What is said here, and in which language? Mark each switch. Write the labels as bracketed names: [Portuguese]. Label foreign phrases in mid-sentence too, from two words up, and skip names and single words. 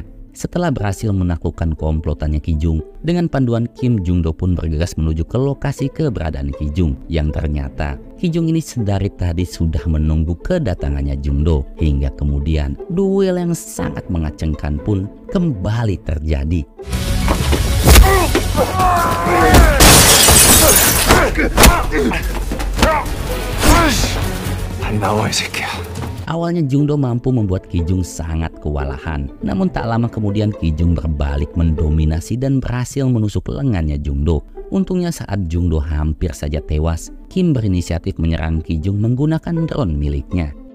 [Indonesian] Setelah berhasil menaklukkan komplotannya Ki Jung, dengan panduan Kim, Jung Do pun bergegas menuju ke lokasi keberadaan Ki Jung. Yang ternyata Ki Jung ini sedari tadi sudah menunggu kedatangannya Jung Do. Hingga kemudian duel yang sangat mengacengkan pun kembali terjadi. [Korean] 빨리 나와 이 새끼야. [Indonesian] Awalnya Jung Do mampu membuat Ki Jung sangat kewalahan. Namun tak lama kemudian Ki Jung berbalik mendominasi dan berhasil menusuk lengannya Jung Do. Untungnya saat Jung Do hampir saja tewas, Kim berinisiatif menyerang Ki Jung menggunakan drone miliknya.